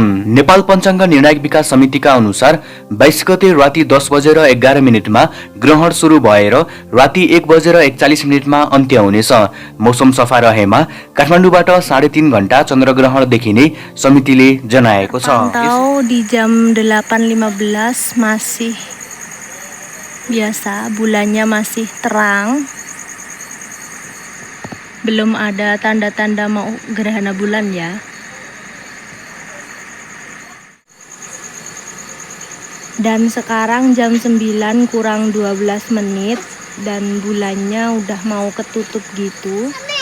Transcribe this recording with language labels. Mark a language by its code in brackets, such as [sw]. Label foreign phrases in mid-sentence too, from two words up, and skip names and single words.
[ne] नेपाल पञ्चाङ्ग निर्णायक विकास समितिका अनुसार 22 गते राति 10:11 मा ग्रहण सुरु भएर राति 1:41 मा अन्त्य हुनेछ। मौसम सफा रहेमा काठमाडौँबाट 3.5 घण्टा चन्द्रग्रहण देखिने समितिले जनाएको छ। [id] Pantau di jam 8.15 masih biasa, bulannya masih terang. Belum ada tanda-tanda mau gerhana bulan ya. Dan sekarang jam 9 kurang 12 menit dan bulannya udah mau ketutup gitu.